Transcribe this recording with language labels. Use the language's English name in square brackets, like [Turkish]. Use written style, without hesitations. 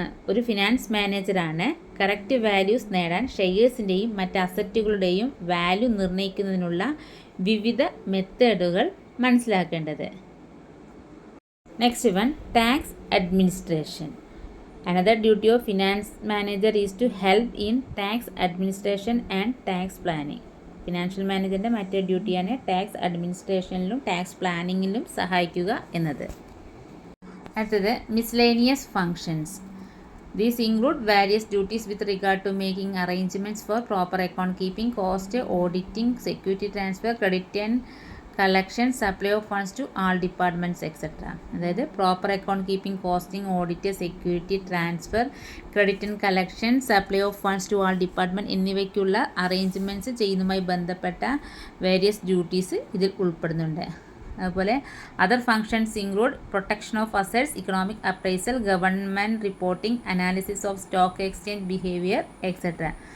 [Malayalam] ഒരു ഫിനാൻസ് മാനേജറാണ് correct values നേടാൻ ഷെയർസിൻ്റെയും മറ്റ് അസറ്റുകളുടെയും വാല്യൂ നിർണ്ണയിക്കുന്നതിനുള്ള വിവിധ മെത്തേഡുകൾ മനസ്സിലാക്കേണ്ടത്. [English] Next one, tax administration. Another duty of finance manager is to help in tax administration and tax planning. [Malayalam] Financial മാനേജറിൻ്റെ മറ്റൊരു ഡ്യൂട്ടിയാണ് ടാക്സ് അഡ്മിനിസ്ട്രേഷനിലും ടാക്സ് പ്ലാനിങ്ങിലും സഹായിക്കുക എന്നത്. [English] അടുത്തത് miscellaneous functions. These include various duties with regard to making arrangements for proper account keeping, cost, auditing, security transfer, credit and collection, supply of funds to all departments etc. [Malayalam] അതായത് proper account keeping, costing, audit, security transfer, credit and collection, [English] supply of funds to all department [Malayalam] എന്നിവയ്ക്കുള്ള arrangements ചെയ്യുന്നതുമായി ബന്ധപ്പെട്ട various duties ഇതിൽ ഉൾപ്പെടുന്നുണ്ട്. അതുപോലെ [English] Other functions include protection of assets, economic appraisal, government reporting, analysis of stock exchange behaviour etcetera.